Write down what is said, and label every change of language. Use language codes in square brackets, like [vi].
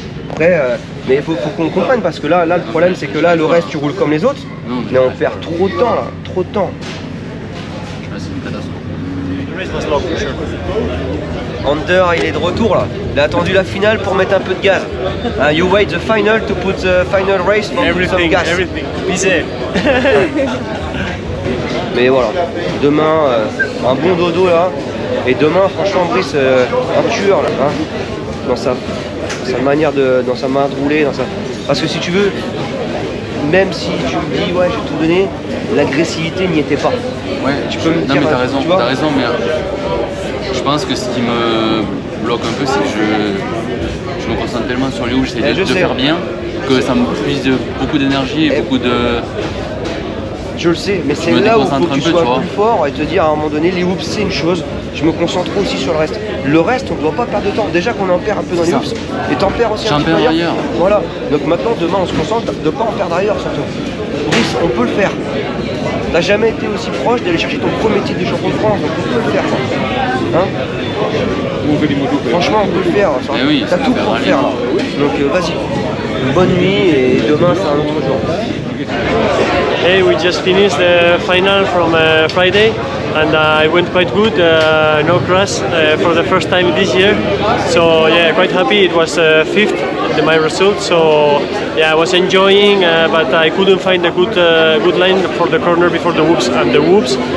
[fr] Après, mais il faut qu'on comprenne parce que là le problème c'est que là le reste tu roules comme les autres, mais on perd trop de temps là, trop de temps. C'est une catastrophe. Under il est de retour là, il a attendu la finale pour mettre un peu de gaz. [en] You wait the final to put the final race for some gas. Busy. [fr] Mais voilà, demain un bon dodo là, et demain franchement Brice un tueur là, hein, dans sa manière de rouler, parce que si tu veux, même si tu me dis ouais j'ai tout donné, l'agressivité n'y était pas. Ouais, tu peux me dire, mais t'as raison, mais je pense que ce qui me bloque un peu c'est que je me concentre tellement sur les hoops, j'essaie de faire bien, que ça me puise beaucoup d'énergie et beaucoup de... Je le sais, mais c'est là où il faut que tu sois plus fort et te dire à un moment donné, les hoops c'est une chose, je me concentre aussi sur le reste. Le reste, on ne doit pas perdre de temps. Déjà qu'on en perd un peu dans les hoops, et t'en perds aussi un petit peu ailleurs. Voilà, donc maintenant, demain, on se concentre de ne pas en perdre ailleurs surtout. Brice, on peut le faire. T'as jamais été aussi proche d'aller chercher ton premier titre de champion de France, donc on peut le faire. Hein, franchement, on peut le faire. Oui, t'as tout pour le faire. Donc vas-y, bonne nuit et demain, c'est un autre jour. [en] Hey, we just finished the final from Friday and it went quite good, no crash for the first time this year. So yeah, quite happy. It was 5th in my result, so yeah, I was enjoying, but I couldn't find a good line for the corner before the whoops and the whoops.